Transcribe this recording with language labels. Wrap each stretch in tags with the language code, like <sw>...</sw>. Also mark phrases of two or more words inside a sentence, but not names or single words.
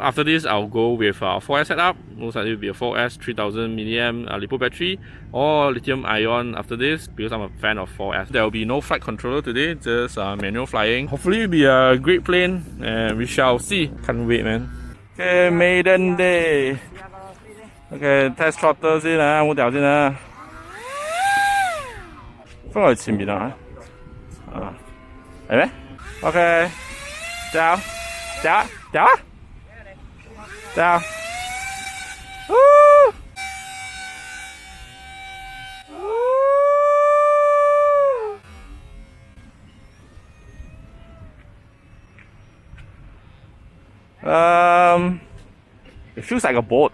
<en>After this, I'll go with a 4S setup. Most likely will be a 4S 3000 mAh LiPo battery or lithium ion after this, because I'm a fan of 4S. There will be no flight controller today, just manual flying. Hopefully it'll be a great plane and we shall see. Can't wait, man. Okay, Maiden Day. Okay, test throttle</en> <yue>先啊，冇掉先啊。放喺前面啊。係咩 ？OK。</yue> <en>down, down, down, down. Woo! It feels like a boat.</en>